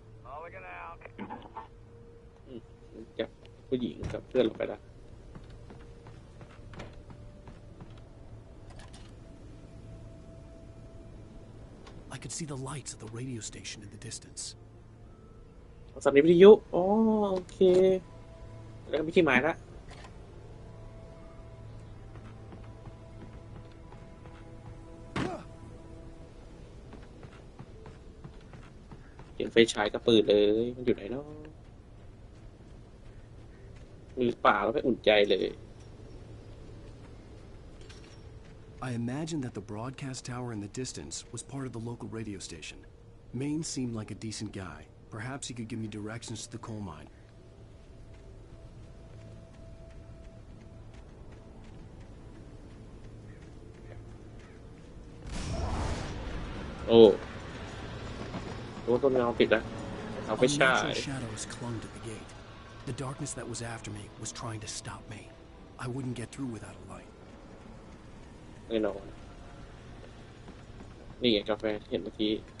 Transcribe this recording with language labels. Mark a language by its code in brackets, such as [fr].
[en] Mulligan out. [th] จับผู้หญิงกับเพื่อนเราไปละ [en] I could see the lights of the radio station in the distance. [th] สถานีวิทยุอ๋อโอเคแล้วก็มีที่หมายละเห็นไฟฉายกับปืนเลยมันอยู่ไหนเนาะมือเปล่าแล้วไม่อุ่นใจเลย [en] I imagined that the broadcast tower in the distance was part of the local radio station. Maine seemed like a decent guy. Perhaps he could give me directions to the coal mine. [th] โอ้โหต้นเงาปิดแล้วเอาไปฉาย [en] Unnatural shadows clung to the gate. The darkness that was after me was trying to stop me. I wouldn't get through without a light. [th] แน่นอนนี่ไงกาแฟที่เห็นเมื่อกี้